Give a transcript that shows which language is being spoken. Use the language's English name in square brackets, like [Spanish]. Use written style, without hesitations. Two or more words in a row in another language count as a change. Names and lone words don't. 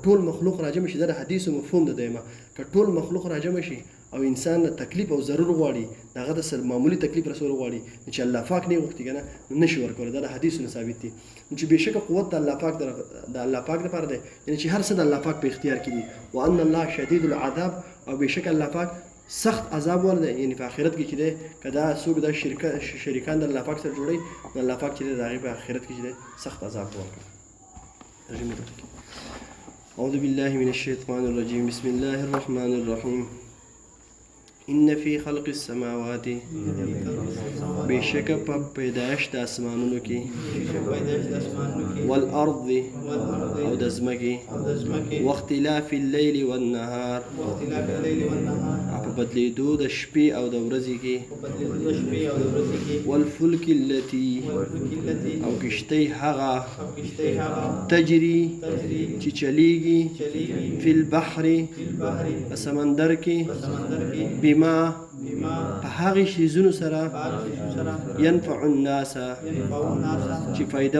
[Pashto] ټول مخلوق راجمع شي دا د حدیثو مفهوم ده دیمه که ټول مخلوق راجمع شي او انسان له تکلیف او ضرور غواړي دغه د سر معمولی تکلیف رسول غواړي چې الله پاک نه غوښتي کنه نشي ورکولی دا د حدیثو ثابت دي چې بېشکه قوت د الله پاک د الله پاک لپاره دی یعنی چې هر څه د الله پاک په اختیار کې دي [Arabic] وان الله شدید العذاب [Pashto] او بېشکه الله پاک سخت عذاب ورده یعنی په آخرت کې چې دی که دا څوک دا شریکان د الله پاک سره جوړوي نو الله پاک چې دی د هغې په آخرت کې چې دی سخت عذاب ورکړي [Arabic] اعوذ بالله من الشیطان الرجیم بسم الله الرحمن الرحیم ان فی خلق السماوات [Pashto] بشک په پیدایش د اسمانونو کې والارض او د ځمکې [Arabic] واختلاف الليل والنهار [Pashto] په بدلیدو د شپې او د ورځې کې [Arabic] والفلک التي [Pashto] او کشتۍ هغه تجري چې چلیږي [Arabic] فی البحر [Pashto] په سمندر کې بما په هغې شیزونو سره [Arabic] ینفع الناس [Pashto] چې فایده